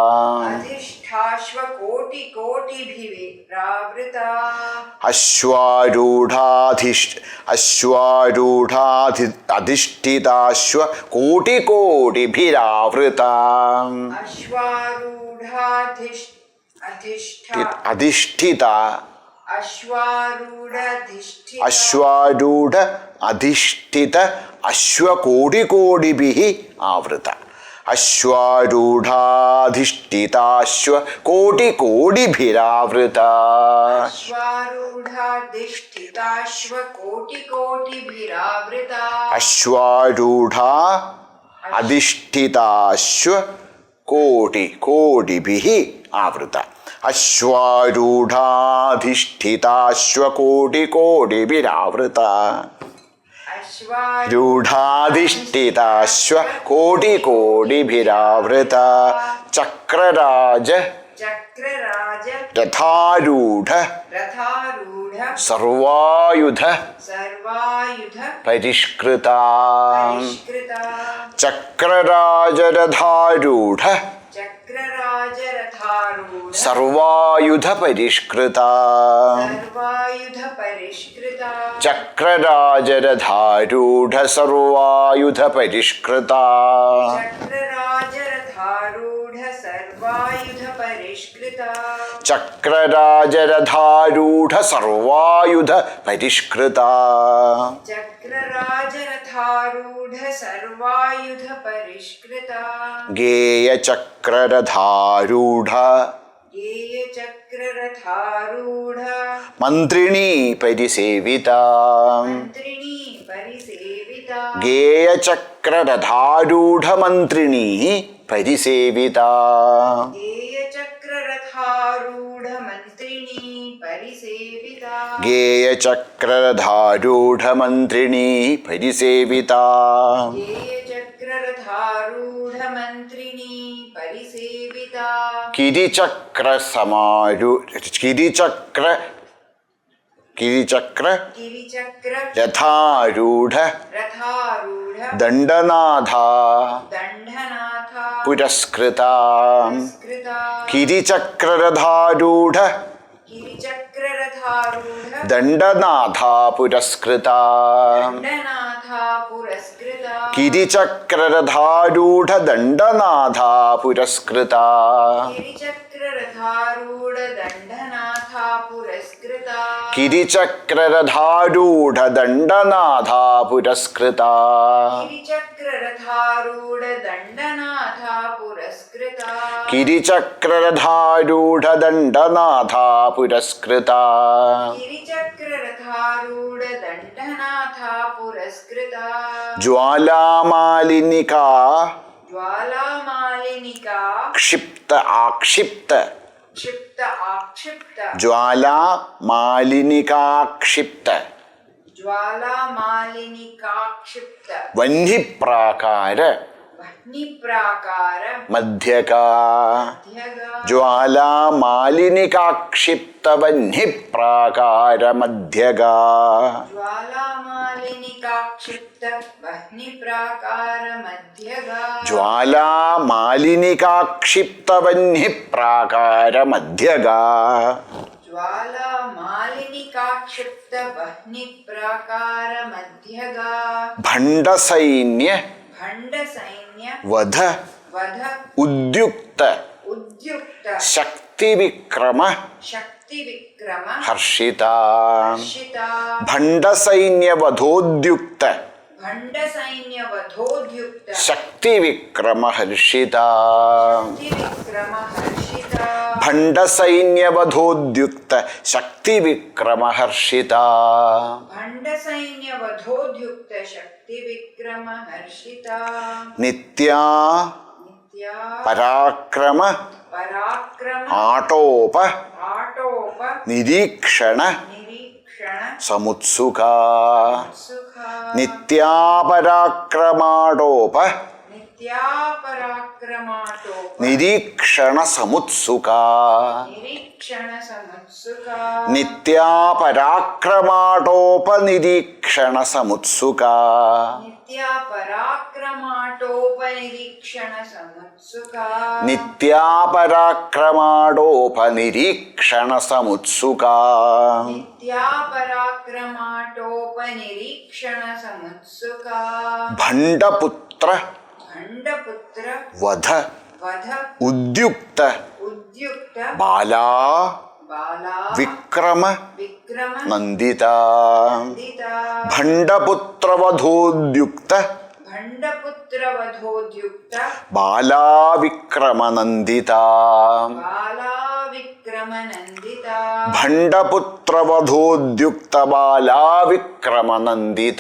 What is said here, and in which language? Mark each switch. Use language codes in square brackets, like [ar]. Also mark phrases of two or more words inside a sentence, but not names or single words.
[sa] अश्वारूढ अधिष्ठित अश्व कोटि कोडिभि आवृत. अधिष्ठित अश्वारूढ अधिष्ठित अश्व कोडि कोडिभिहि आवृत. അശ്വാരൂഢാധിഷ്ഠിതാശ്വ കോടികോടിഭിരാവൃത अश्वारूढाधिष्ठिताश्वकोटिकोटिभिरावृता അശ്വാരൂഢ അധിഷ്ഠിതാശ്വ കോടികോടിഭിः ആവൃത അശ്വാരൂഢാധിഷ്ഠിതാശ്വ കോടികോടിഭിരാവൃത രൂഢാധിഷ്ഠിതാശ്വ കോടികോടിഭിരാവൃത ചക്രരാജ चक्रराज രഥാരൂഢ रथारूढ സർവായുധ सर्वायुध പരിഷ്കൃത परिष्कृता ചക്രരാജരഥാരൂഢ चक्रराज रथारूढ സർവായുധ പരിഷ്കൃത सर्वायुध परिष्कृता ചക്രരാജരഥാരൂഢ സർവായുധ പരിഷ്കൃത चक्रराज रथारूढ सर्वायुध परिष्कृता ചക്രരാജരഥാരൂഢ സർവായുധ പരിഷ്കൃത चक्रराज रथारूढ सर्वायुध परिष्कृता ഗേയചക്രരഥാരൂഢ गेय चक्ररथारूढ മന്ത്രിണീ പരിസേവിത मन्त्रिणी परिसेविता ഗേയചക്രരഥാരൂഢ മന്ത്രിണീ പരിസേവിത गेय चक्ररथारूढ मन्त्रिणी परिसेविता ഗേയചക്രരഥാരൂഢ മന്ത്രിണീ പരിസേവിത गेय चक्ररथारूढ मन्त्रिणी परिसेविता കിരിചക്ര गिरिचक्र രഥാരൂഢ रथारूढ ദണ്ഡനാഥ दण्डनाथ പുരസ്കൃത पुरस्कृता കിരിചക്രരഥാരൂഢ गिरिचक्ररथारूढ ദണ്ഡനാഥ പുരസ്കൃത दण्डनाथ पुरस्कृता കിരിചക്രരഥാരൂഢ ദണ്ഡനാഥ പുരസ്കൃത गिरिचक्ररथारूढ दण्डनाथ पुरस्कृता കിരിചക്രരഥാരൂഢ ദണ്ഡനാഥ പുരസ്കൃത गिरिचक्ररथारूढ दण्डनाथ पुरस्कृता കിരിചക്രരഥാരൂഢ ദണ്ഡനാഥ പുരസ്കൃത गिरिचक्ररथारूढ दण्डनाथ पुरस्कृता ജ്വാലാമാലിനിക ज्वालामालिनिका ക്ഷിപ്ത ആക്ഷിപ്ത क्षिप्त आक्षिप्त ജ്വാലാമാലിനികാക്ഷിപ്ത ज्वालामालिनिका क्षिप्त വഹ്നിപ്രാകാര वह्निप्राकार മധ്യക ध्यग ജ്വാലാമാലിനികാക്ഷിപ്ത വഹ്നിപ്രാകാര മധ്യക ज्वालामालिनिका क्षिप्त वह्निप्राकार मध्यग ജ്വാലാമാലിനികാക്ഷിപ്ത വഹ്നിപ്രാകാര മധ്യക ज्वालामालिनिका क्षिप्त वह्निप्राकार मध्यग ഭണ്ഡസൈന്യ भण्डसैन्य വധ वध ഉദ്യുക്ത उद्युक्त ശക്തിവിക്രമ शक्तिविक्रम ഹർഷിത हर्षिता ഭണ്ഡസൈന്യവധോദ്യുക്ത भण्डसैन्यवधोद्युक्त ശക്തിവിക്രമ ഹർഷിത शक्तिविक्रम हर्षिता ഭണ്ഡസൈന്യവധോദ്യുക്ത ശക്തിവിക്രമ ഹർഷിത भण्डसैन्यवधोद्युक्त शक्तिविक्रम हर्षिता നിത്യാ नित्या പരാക്രമ पराक्रम ആടോപ आटोप നിരീക്ഷണ निरीक्षण സമുത്സുക सुख നിത്യാ പരാക്രമാടോപ नित्या पराक्रमाटोप നിരീക്ഷണ സമുത്സുക निरीक्षण समुत्सुक നിത്യാ പരാക്രമാടോപ നിരീക്ഷണ സമുത്സുക नित्या पराक्रमाटोप निरीक्षण समुत्सुक നിത്യാ പരാക്രമാടോപ നിരീക്ഷണ സമുത്സുക नित्या पराक्रमाटोप निरीक्षण समुत्सुक ഭണ്ഡപുത്ര भण्डपुत्र വധ वध ഉദ്യുക്ത उद्युक्त ബാലാ बाला വിക്രമ विक्रम നന്ദിത नन्दिता ഭണ്ഡപുത്രവധോദ്യുക്ത ഭണ്ഡപുത്രവധോദ്യുക്ത ബാലാവിക്രമനന്ദിത ബാലാവിക്രമനന്ദിത ഭണ്ഡപുത്രവധോദ്യുക്ത ബാലാവിക്രമനന്ദിത